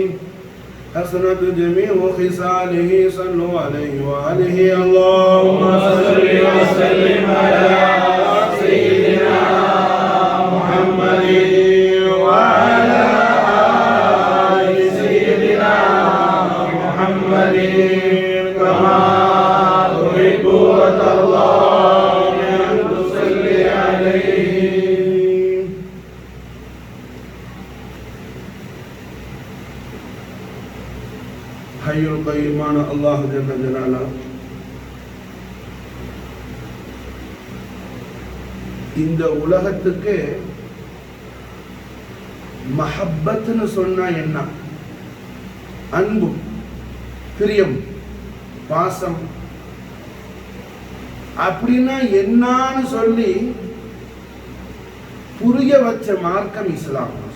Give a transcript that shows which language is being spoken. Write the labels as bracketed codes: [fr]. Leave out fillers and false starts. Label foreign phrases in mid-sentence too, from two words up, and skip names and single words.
[ar] حسنت جميع خصاله صلوا عليه وآله اللهم صل وسلم على سيدنا محمد وعلى آل سيدنا محمد كما تحب وترضى أن تصلي عليه حي القيوم الله جل جلاله [ta] இந்த உலகத்துக்கு மஹப்பத்னு சொன்னா என்ன? அன்பு, பிரியம், பாசம் அப்படின்னா என்னன்னு சொல்லி புரிய வச்ச மார்க்கம் இஸ்லாம்.